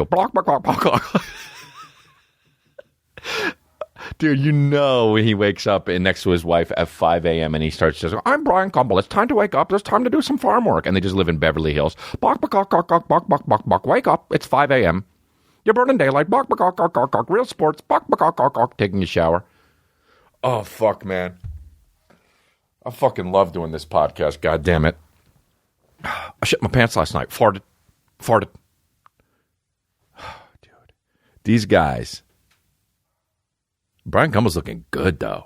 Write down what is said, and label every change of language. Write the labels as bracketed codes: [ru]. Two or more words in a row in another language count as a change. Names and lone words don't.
[en] Block, block, block, block, block. Dude, you know when he wakes up next to his wife at 5 a.m. and he starts just, I'm Bryant Gumbel. It's time to wake up. There's time to do some farm work. And they just live in Beverly Hills. Bok, bok, bok, bok, bok, bok, bok, bok. Wake up. It's 5 a.m. You're burning daylight. Bok, bok, bok, bok, bok. Real sports. Bok, bok, bok, bok, bok. Taking a shower. Oh, fuck, man. I fucking love doing this podcast. God damn it. I shit my pants last night. Farted. Dude. These guys... Bryant Gumbel's looking good, though.